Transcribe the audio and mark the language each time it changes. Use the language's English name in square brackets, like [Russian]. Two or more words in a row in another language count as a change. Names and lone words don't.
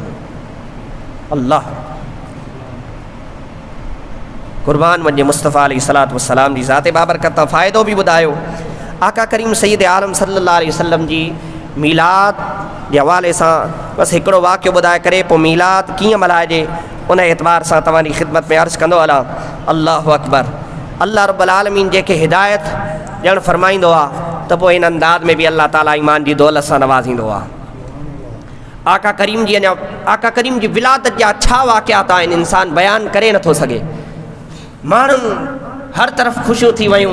[Sindhi] अल्लाह क़ुर्बान वञे मुस्तफ़ा [Arabic] عليه الصلاة والسلام [Sindhi] जी ज़ाते बाबरकत तां फ़ाइदो बि ॿुधायो। आका करीम सैयद आलम [Arabic] صلى الله عليه وسلم [Sindhi] जी मीलाद जे हवाले सां बसि हिकिड़ो वाक़ियो ॿुधाए करे पोइ मीलाद कीअं मल्हाइजे उन एतबार सां तव्हांजी ख़िदमत में अर्ज़ु कंदो हलां। [Arabic] الله أكبر. الله رب العالمين [Sindhi] जेके हिदायत ॼण फरमाईंदो आहे त पोइ इन अंदाज़ में बि अल्लाह ताला ईमान जी दौलत सां नवाज़ींदो आहे। आका करीम जी अञा आका करीम जी विलादत जा छा वाक़ियात आहिनि इंसान बयानु करे नथो सघे। माण्हुनि हर तरफ़ ख़ुशियूं थी वियूं।